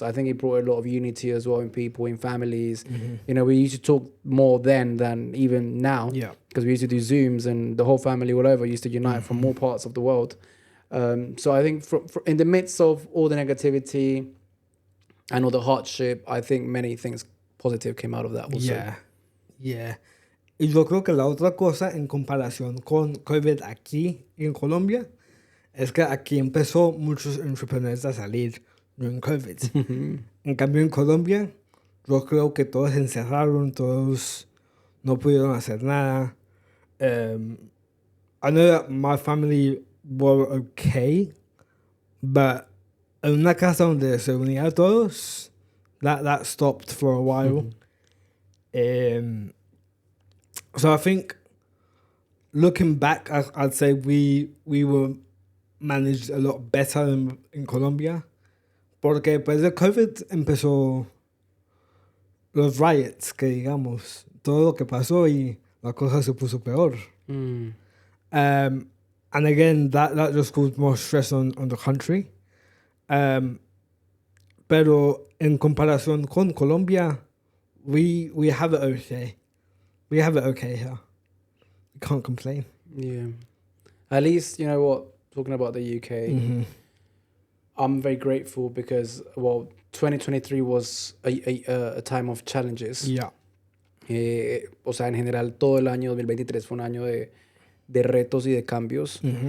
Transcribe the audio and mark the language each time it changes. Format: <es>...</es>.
<en>I think it brought a lot of unity as well in people, in families. You know, we used to talk more then than even now, because we used to do Zooms, and the whole family all over used to unite from all parts of the world. So I think in the midst of all the negativity and all the hardship, I think many things positive came out of that also. Yeah.</en> <es>Y yo creo que la otra cosa en comparación con COVID aquí en Colombia es que aquí empezó muchos entrepreneurs a salir en COVID. En cambio en Colombia yo creo que todos se encerraron, todos no pudieron hacer nada.</es> <en>I know that my family were okay, but</en> <es>en una casa donde se unían todos,</es> <en>that stopped for a while. So I think, looking back, I'd say we were managed a lot better in Colombia.</en> <es>Porque después de COVID empezó los riots, que digamos, todo lo que pasó y la cosa se puso peor.</es> <en>And again, that just caused more stress on the country.</en> <es>Pero en comparación con Colombia,</es> <en>we have it okay. We have it okay here. We can't complain. Yeah. At least, you know what, talking about the UK, I'm very grateful because, well, 2023 was a time of challenges. Yeah.</en> <es>O sea, en general, todo el año 2023 fue un año de retos y de cambios.</es>